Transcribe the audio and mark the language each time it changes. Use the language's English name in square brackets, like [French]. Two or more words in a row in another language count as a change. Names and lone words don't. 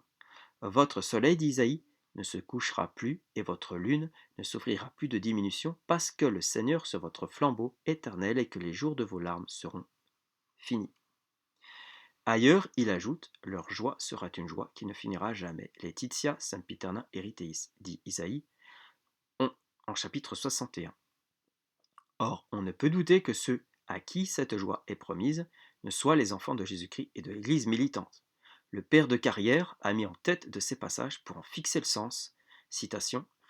[French] Votre soleil, dit Isaïe, ne se couchera plus, et votre lune ne souffrira plus de diminution, parce que le Seigneur sur votre flambeau éternel, et que les jours de vos larmes seront finis. Ailleurs, il ajoute, leur joie sera une joie qui ne finira jamais. [Latin] Laetitia sempiterna eriteis, [French] dit Isaïe, en chapitre 61. Or, on ne peut douter que ceux à qui cette joie est promise ne soient les enfants de Jésus-Christ et de l'Église militante. Le père de Carrière a mis en tête de ces passages pour en fixer le sens.